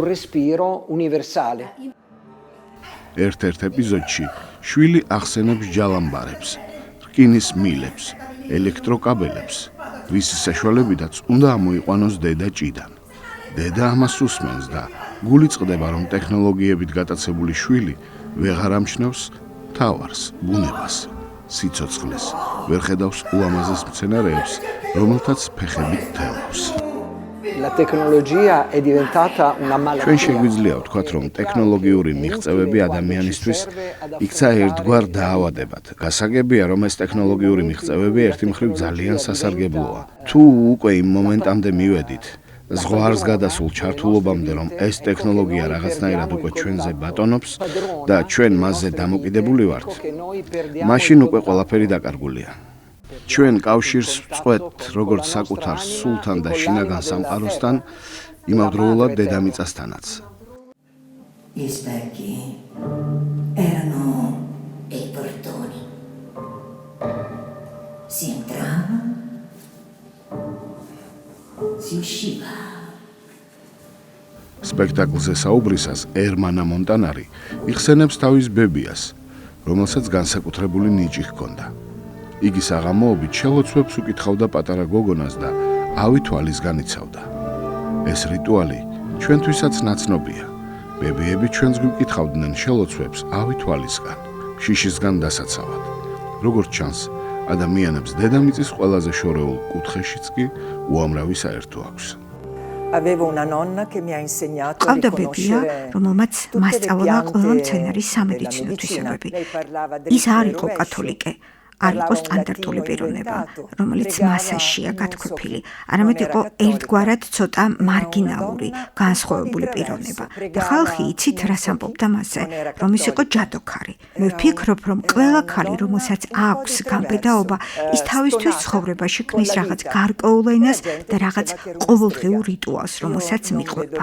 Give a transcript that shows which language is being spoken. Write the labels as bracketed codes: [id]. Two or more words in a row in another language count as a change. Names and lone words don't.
[ka] ერთ-ერთ ეპიზოდში შვილი ახსენებს ჯალამბარებს, რკინის მილებს, ელექტროკაბელებს, რის საშუალებითაც უნდა ამოიყვანოს დედა ჭიდან. დედა ამას უსმენს და გული წყდება, რომ ტექნოლოგიებით გატაცებული შვილი ვეღარ ამჩნევს თავარს, ბუნებას, სიცოცხლეს, ვერ ხედავს ულამაზეს მცენარეებს, რომელთაც ფეხებით თელავს. [it] La tecnologia è diventata una malattia. [ka] ჩვენ შეგვიძლია ვთქვათ, რომ ტექნოლოგიური მიღწევები ადამიანისთვის იქცა ერთგვარ დაავადებად. გასაგებია, რომ ეს ტექნოლოგიური მიღწევები ერთი მხრივ ძალიან სასარგებლოა. თუ უკვე იმ მომენტამდე მივედით, ზღვარს გადასულ ჩართულობამდე, რომ ეს ტექნოლოგია რაღაცნაირად უკვე ჩვენზე ბატონობს და ჩვენ მასზე დამოკიდებული ვართ, მაშინ უკვე ყველაფერი დაკარგულია. ჩვენ კავშირს ვწყვეტთ როგორც საკუთარ სულთან და შინაგან სამყაროსთან, იმავდროულად დედამიწასთანაც. [it] Gli specchi erano dei portoni. Si entrava, si usciva. [ka] სპექტაკლზე საუბრისას ერმანა მონტანარი იხსენებს თავის ბებიას, რომელსაც განსაკუთრებული ნიჭი ჰქონდა. იგი საღამოობით შელოცვებს უკითხავდა პატარა გოგონას და ავი თვალისგან იცავდა. ეს რიტუალი ჩვენთვისაც ნაცნობია. ბებიები ჩვენს გვიკითხავდნენ შელოცვებს ავი თვალისგან, შიშისგან დასაცავად. როგორც ჩანს, ადამიანებს დედამიწის ყველაზე შორეულ კუთხეშიც კი უამრავი საერთო აქვს. [it] Avevo una nonna che mi ha insegnato a [ka] ყავდა ბებია, [it] riconoscere [ka] რომელმაც [it] tutte le [ka] მასწავლა ყველა [it] piante [ka] მცენარის [it] della [ka] სამედიცინო [it] medicina. [ka] თვისებები. [it] Lei parlava [ka] ის [it] dritto [ka] არ [it] e [ka] იყო [it] rovescio. [ka] კათოლიკე, არ იყო სტანდარტული პიროვნება, რომელიც მასაშია გათქვეფილი, არამედ იყო ერთგვარად ცოტა მარგინალური, განსხვავებული პიროვნება. და ხალხი იცით რას ამბობდა მასზე, რომ ის იყო ჯადოქარი. მე ვფიქრობ, რომ ყველა ქალი, რომელსაც აქვს გამბედაობა, ის თავისთვის ცხოვრებაში ქმნის რაღაც გარკვეულ ენას და რაღაც ყოველდღიურ რიტუალს, რომელსაც მიყვება.